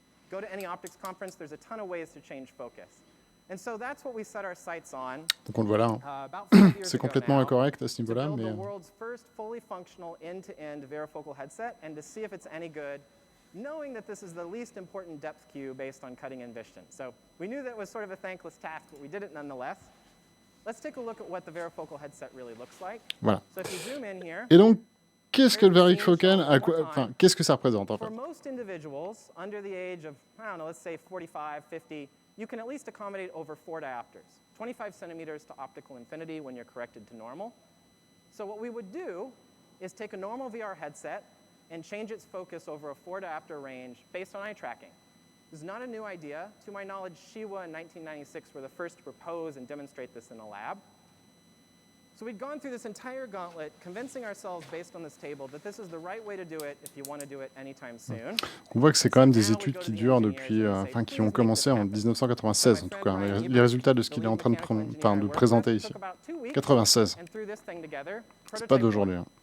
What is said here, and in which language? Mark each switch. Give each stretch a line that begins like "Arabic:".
English: Go to any optics conference, there's a ton of ways to change focus. And so that's what we set our sights on.
French: Donc on le voit là, c'est complètement incorrect à ce niveau-là, mais
English: the world's first fully functional end-to-end varifocal headset and to see if it's any good, knowing that this is the least important depth cue based on cutting-in vision. So we knew that was sort of a thankless task, but we did it nonetheless. Let's take a look at what the varifocal headset really looks like.
French: Voilà.
English: So if you zoom in here,
French: et donc, qu'est-ce que le varifocal, qu'est-ce que ça représente en fait?
English: For most individuals under the age of, I don't know, let's say 45, 50, you can at least accommodate over 4 diopters, 25 centimeters to optical infinity when you're corrected to normal. So what we would do is take a normal VR headset and change its focus over a 4 diopter range based on eye tracking. This is not a new idea. To my knowledge, Shiwa in 1996 were the first to propose and demonstrate this in a lab. So we'd gone through this entire gauntlet, convincing ourselves based on this table that this is the right way to do it if you want to do it anytime soon.
French: On voit que c'est quand même des études qui durent depuis, qui ont commencé en 1996 en tout cas. Les résultats de ce qu'il est en train de présenter ici. 96. C'est pas d'aujourd'hui.